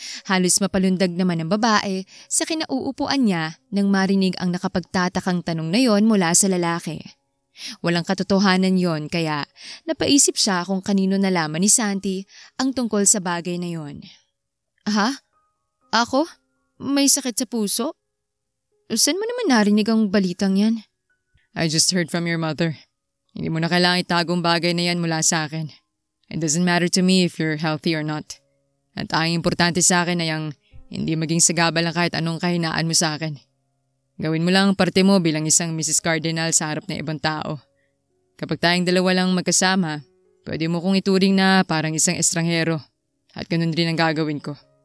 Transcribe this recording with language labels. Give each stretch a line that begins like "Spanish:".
Filipino: Halos mapalundag naman ang babae sa kinauupuan niya nang marinig ang nakapagtatakang tanong na yon mula sa lalaki. Walang katotohanan yon kaya napaisip siya kung kanino nalaman ni Santi ang tungkol sa bagay na yon. Ha? Ako? May sakit sa puso? Saan mo naman narinig ang balitang yan?
English: I just heard from your mother.
Filipino: Hindi mo na kailangang itagong bagay na yan mula sa akin.
English: It doesn't matter to me if you're healthy or not.
Filipino: At ang importante sa akin ay ang hindi maging sagabal lang kahit anong kahinaan mo sa akin. Gawin mo lang ang parte mo bilang isang Mrs. Cardinal sa harap ng ibang tao. Kapag tayong dalawa lang magkasama, pwede mo kong ituring na parang isang estranghero at ganun rin ang gagawin ko.